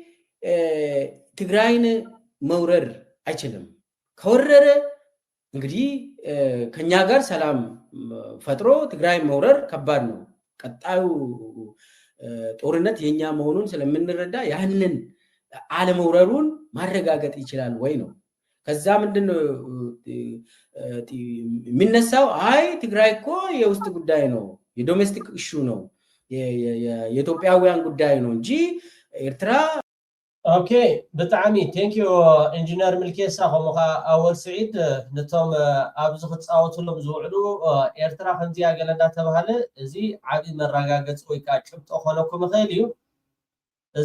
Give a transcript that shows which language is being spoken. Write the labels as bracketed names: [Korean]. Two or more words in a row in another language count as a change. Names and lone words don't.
[Amharic] ትግራይን መውረር አይችልም። ከወረረ እንግዲህ ከኛ ጋር ሰላም ፈጥሮ ትግራይን መውረር ከባድ ነው። ቀጣዩ ጦርነት የኛ መሆኑን ስለምንረዳ ያንን አለመውረሩን ማረጋገጥ ይችላል ወይ ነው። ከዛ ምንድነው የሚነሳው? አይ ትግራይ እኮ የውስጥ ጉዳይ ነው፣ [English] domestic issue [Amharic] ነው፣ የኢትዮጵያውያን ጉዳይ ነው እንጂ ኤርትራ [Tigrinya] ኦኬ ብጣዕሚ [English] thank you [Tigrinya] ኢንጂነር ሚልኬሳ ከምኡኻ ኣወል ስዒድ ነቶም ኣብዚ ክትፃወትሎም ዝውዕሉ ኤርትራ ከምዚያ ገለ እንዳተባሃለ እዚ ዓብዪ መረጋገፂ ወይ ከዓ ጭብጦ ኮነኩም ይኽእል እዩ። እዛ